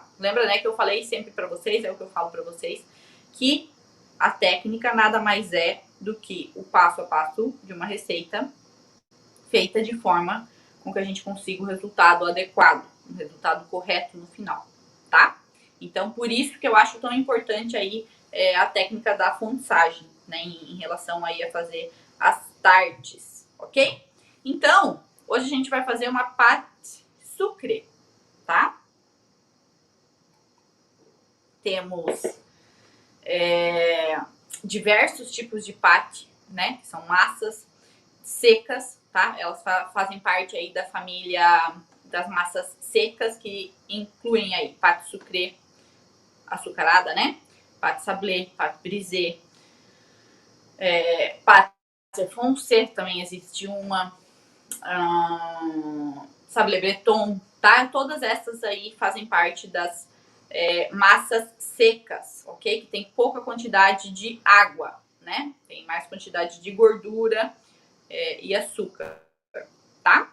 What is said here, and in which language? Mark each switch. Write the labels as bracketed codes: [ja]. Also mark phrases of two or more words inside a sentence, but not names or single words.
[pt] Lembra, né, que eu falei sempre pra vocês, é o que eu falo pra vocês, que a técnica nada mais é do que o passo a passo de uma receita feita de forma com que a gente consiga o resultado adequado, um resultado correto no final, tá? Então, por isso que eu acho tão importante aí a técnica da fonsage, né, em relação aí a fazer as tartes, ok? Então, hoje a gente vai fazer uma [fr] pâte sucré, [pt] tá? Temos diversos tipos de pâte, né, que são massas secas, tá? Elas fazem parte aí da família das massas secas, que incluem aí [fr] pâte sucré, [pt] açucarada, né? [fr] Pâte sablé, pâte brisée, pâte foncé, [pt] também existe uma, [fr] sablé breton, [pt] tá? Todas essas aí fazem parte das massas secas, ok? Que tem pouca quantidade de água, né? Tem mais quantidade de gordura e açúcar, tá?